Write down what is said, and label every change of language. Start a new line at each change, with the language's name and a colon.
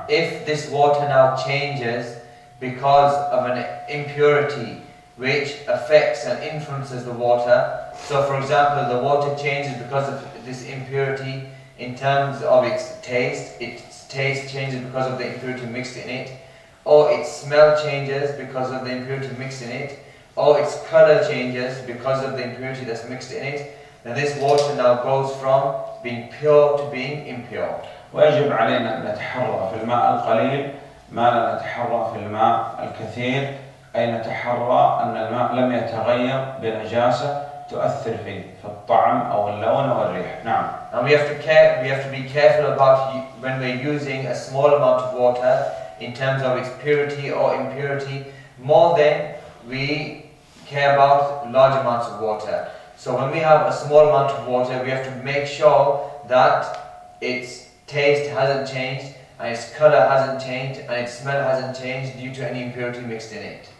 English: If this water now changes because of an impurity which affects and influences the water, so for example the water changes because of this impurity in terms of its taste changes because of the impurity mixed in it, or its smell changes because of the impurity mixed in it, or its color changes because of the impurity that's mixed in it, then this water now goes from being pure to being impure.
Arabic: ويجب علينا أن نتحرى في الماء القليل ما لا نتحرى في الماء الكثير، أي نتحرى أن الماء لم يتغير بنجاسة تؤثر فيه في الطعم أو اللون أو الريح. نعم.
English: And we have to be careful about when we're using a small amount of water in terms of its purity or impurity, more than we care about large amounts of water. So when we have a small amount of water, we have to make sure that its taste hasn't changed, and its color hasn't changed, and its smell hasn't changed due to any impurity mixed in it.